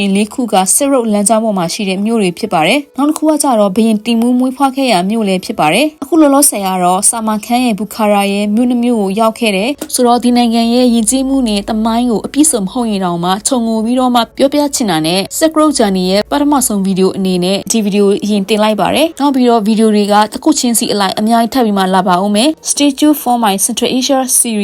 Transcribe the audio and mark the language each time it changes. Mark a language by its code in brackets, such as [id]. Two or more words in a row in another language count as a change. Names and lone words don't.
[my] ရင်4ခုက Silk Road လမ်းကြောင်းပေါ်မှာရှိတဲ့မြို့တွေဖြစ်ပါတယ်။နောက်တစ်ခုကကြတော့ဘရင်တီမူမွေးဖွားခဲ့ရာမြို့လည်းဖြစ်ပါတယ်။အခုလောလောဆယ်ကတော့ Samarkand ရဲ့ Bukhara ရဲ့မြို့နှမျိုးကိုရောက်ခဲ့တယ်။ဆိုတော့ဒီနိုင်ငံရဲ့ယဉ်ကျေးမှုနဲ့သမိုင်းကိုအပြည့်စုံမဟုတ်ရင်တောင်မှခြုံငုံပြီးတော့မှပြောပြချင်တာနဲ့ Silk Road Journey ရဲ့ပထမဆုံးဗီဒီယိုအနေနဲ့ဒီဗီဒီယိုရင်တင်လိုက်ပါတယ်။နောက်ပြီးတော့ဗီဒီယိုတွေကတစ်ခုချင်းစီအလိုက်အများကြီးထပ်ပြီးမှလာပါဦးမယ်။ [en] Stay tuned for my Central Asia series